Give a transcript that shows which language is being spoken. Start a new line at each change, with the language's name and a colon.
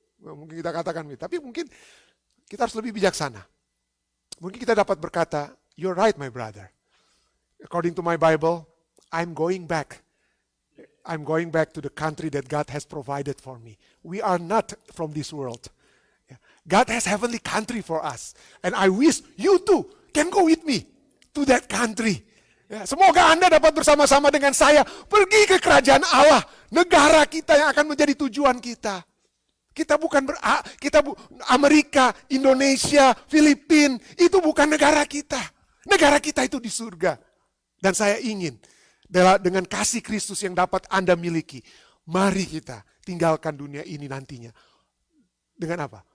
Indonesian: Mungkin kita katakan, tapi mungkin kita harus lebih bijaksana. Mungkin kita dapat berkata,
English: you're right my brother. According to my Bible, I'm going back. I'm going back to the country that God has provided for me. We are not from this world. God has heavenly country for us. And I wish you too can go with me to that country.
Indonesian: Ya, semoga Anda dapat bersama-sama dengan saya pergi ke kerajaan Allah, negara kita yang akan menjadi tujuan kita. Kita bukan Amerika, Indonesia, Filipina, itu bukan negara kita. Negara kita itu di surga. Dan saya ingin dengan kasih Kristus yang dapat Anda miliki, mari kita tinggalkan dunia ini nantinya. Dengan apa?